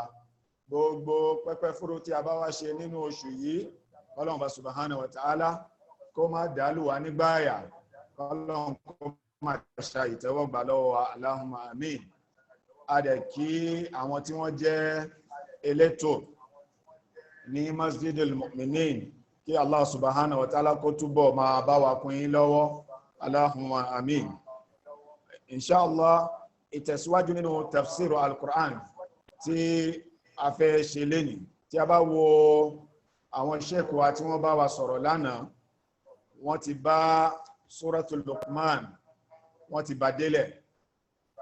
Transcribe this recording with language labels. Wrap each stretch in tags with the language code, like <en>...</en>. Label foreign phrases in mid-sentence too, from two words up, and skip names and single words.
<yo>Gbogbo pẹ́pẹ́ fúrú tí a bá wá ṣe nínú oṣù yìí, Ọlọ́run bá</yo> <ar>سبحانه وتعالى</ar> <yo>kó má dàálù wa nígbàyà, Ọlọ́run kó má ṣe ìtẹ́wọ́gbà lọ́wọ́ wa,</yo> <ar>اللهم آمين.</ar> <yo>A dẹ̀ kí àwọn tí wọ́n jẹ́ elétò ní Masjidil Mu'minin, kí Allah</yo> <ar>سبحانه وتعالى</ar> <yo>kó túbọ̀ máa bá wa kún yín lọ́wọ́,</yo> <ar>اللهم آمين.</ar> <yo>Inshallah, ìtẹ̀síwájú nínú</yo> <ar>تفسير القرآن</ar> <yo>tí a fẹ́ ṣe lénìí. Tí a bá wo àwọn sheikh wa tí wọ́n bá wa sọ̀rọ̀ lánàá, wọ́n ti bá Suratul Luqman, wọ́n ti bá délẹ̀.</yo>